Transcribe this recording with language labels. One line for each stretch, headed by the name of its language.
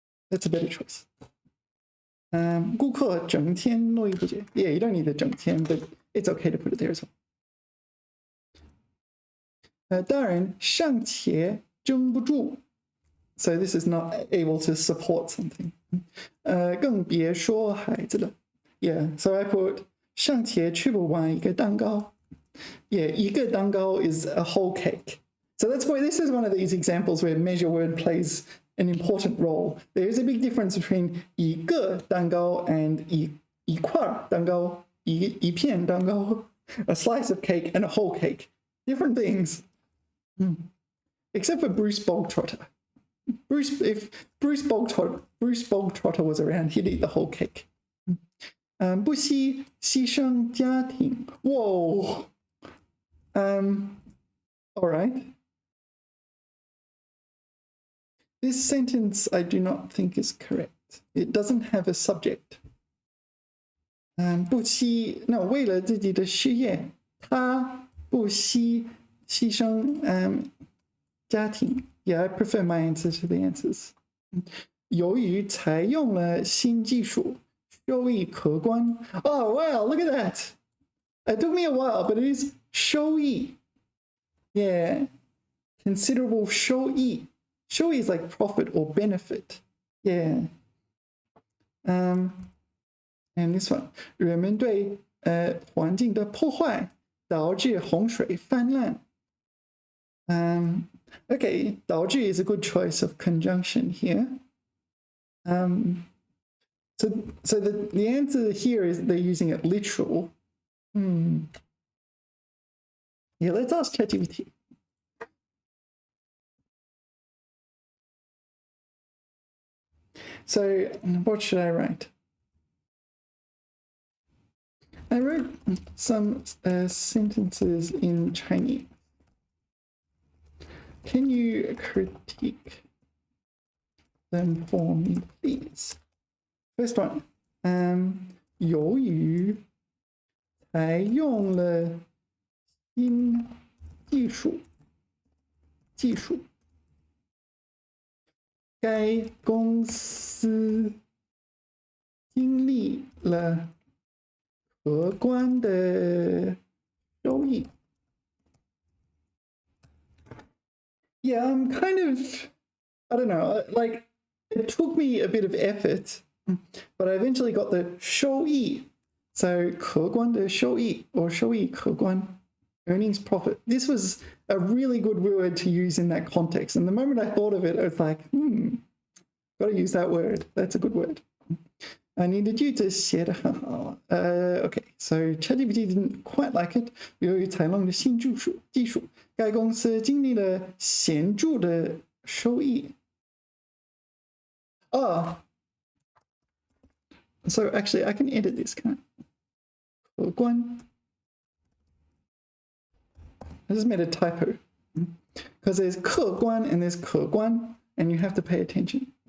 English: That's a better choice.
Chinese: 顾客整天络绎不绝.
English: Yeah, you don't need the 整天, but it's okay to put it there as well.
Chinese: 当然尚且撑不住.
English: So this is not able to support something.
Chinese: 更别说孩子了.
English: Yeah, so I put
Chinese: 尚且吃不完一个蛋糕.
English: Yeah, 一个蛋糕 is a whole cake. So that's why this is one of these examples where measure word plays an important role. There is a big difference between 一个蛋糕 and 一块蛋糕, 一片蛋糕, a slice of cake and a whole cake. Different things. Except for Bruce Bogtrotter. If Bruce Bogtrotter was around, he'd eat the whole cake.
Chinese: 不惜牺牲家庭.
English: Whoa. All right. This sentence I do not think is correct. It doesn't have a subject.
Chinese: 不惜
English: no
Chinese: 为了自己的事业，他不惜牺牲家庭。
English: Yeah, I prefer my answer to the answers.
Chinese: 由于采用了新技术，收益可观。
English: Oh wow, look at that! It took me a while, but it is 收益. Yeah, considerable 收益. 收益 is like profit or benefit. Yeah. And this one,
Chinese: 人们对环境的破坏导致洪水泛滥。
English: Okay, 导致 is a good choice of conjunction here. So the answer here is they're using it literal. Yeah, let's ask ChatGPT. So what should I write? I wrote some sentences in Chinese. Can you critique them for me, please? First one,
Chinese: 由于采用了新技术，该公司经历了可观的收益。
English: Yeah, I'm kind of, I don't know, like it took me a bit of effort, but I eventually got the 收益. So
Chinese: 可观的收益
English: or
Chinese: 收益可观,
English: earnings profit. This was a really good word to use in that context. And the moment I thought of it, I was like, got to use that word. That's a good word. I needed you to
Chinese: 写得很好.
English: Okay, so ChatGPT didn't quite like it.
Chinese: 由于采用了新技术，该公司经历了显著的收益。
English: So actually I can edit this, can't I?
Chinese: 可观.
English: I just made a typo because there's 客观 and there's 可观, and you have to pay attention.